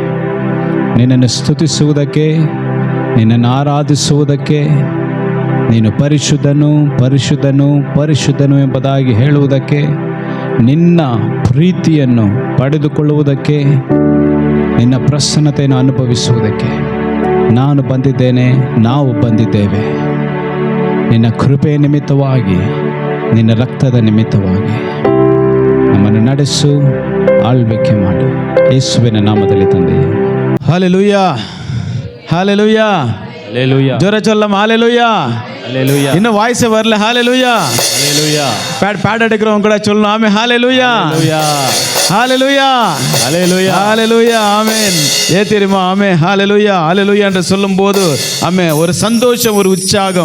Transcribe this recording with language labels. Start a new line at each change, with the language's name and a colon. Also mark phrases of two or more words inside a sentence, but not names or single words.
Kannada: ನಿನ್ನನ್ನು ಸ್ತುತಿಸುವುದಕ್ಕೆ, ನಿನ್ನನ್ನು ಆರಾಧಿಸುವುದಕ್ಕೆ, ನೀನು ಪರಿಶುದ್ಧನು ಪರಿಶುದ್ಧನು ಪರಿಶುದ್ಧನು ಎಂಬುದಾಗಿ ಹೇಳುವುದಕ್ಕೆ, ನಿನ್ನ ಪ್ರೀತಿಯನ್ನು ಪಡೆದುಕೊಳ್ಳುವುದಕ್ಕೆ, ನಿನ್ನ ಪ್ರಸನ್ನತೆಯನ್ನು ಅನುಭವಿಸುವುದಕ್ಕೆ ನಾನು ಬಂದಿದ್ದೇನೆ, ನಾವು ಬಂದಿದ್ದೇವೆ. ನಿನ್ನ ಕೃಪೆಯ ನಿಮಿತ್ತವಾಗಿ, ನಿನ್ನ ರಕ್ತದ ನಿಮಿತ್ತವಾಗಿ ನಮ್ಮನ್ನು ನಡೆಸು, ಆಳ್ವಿಕೆ ಮಾಡು. ಯೇಸುವಿನ ನಾಮದಲ್ಲಿ ತಂದೆಯೇ, ಹಲ್ಲೆಲೂಯಾ ಹಲ್ಲೆಲೂಯಾ ಹಲ್ಲೆಲೂಯಾ.
Tamil: ஜோர சொல்லம்மா ஹalleluya ஹalleluya. இன்னும் வாய்ஸ் வரல. ஹalleluya ஹalleluya. பேட் எடுக்கிறவங்க கூட சொல்லணும் ஆமென். ஹalleluya ஹalleluya ஹalleluya ஹalleluya ஹalleluya. ஆமென். ஏன் தெரியுமா? ஆமென் ஹalleluya ஹalleluya என்று சொல்லும்போது ஆமென் ஒரு சந்தோஷம், ஒரு உற்சாகம்.